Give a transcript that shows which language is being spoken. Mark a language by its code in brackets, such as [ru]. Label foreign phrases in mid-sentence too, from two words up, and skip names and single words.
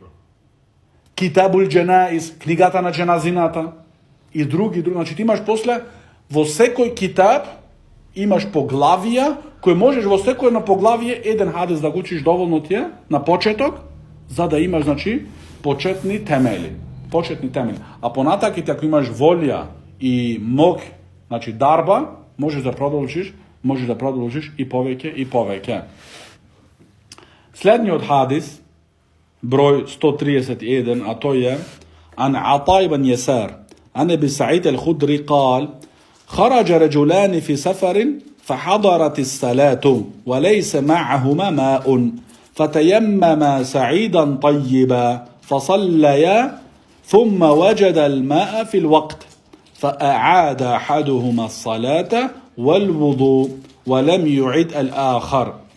[mk] Китабул Дженаиз, книгата на дженазината и други, значи ти имаш после во секој китаб имаш поглавија, кој можеш во секој едно поглавие еден хадис да го учиш, доволно ти е на почеток, за да имаш, значи, почетни темели. Почетни темели. А понатаките, ако имаш волја и мог, значи дарба, можеш да продолжиш и повеќе. Следниот хадис, број 131, а тој е [ar] عن عطاء بن يسار عن أبي سعيد الخدري قال خرج رجلان في سفر فحضرت الصلاة وليس معهما ماء فتيمما سعيدا طيبا فصليا ثم وجد الماء في الوقت فأعاد أحدهما الصلاة والوضوء ولم يعد الآخر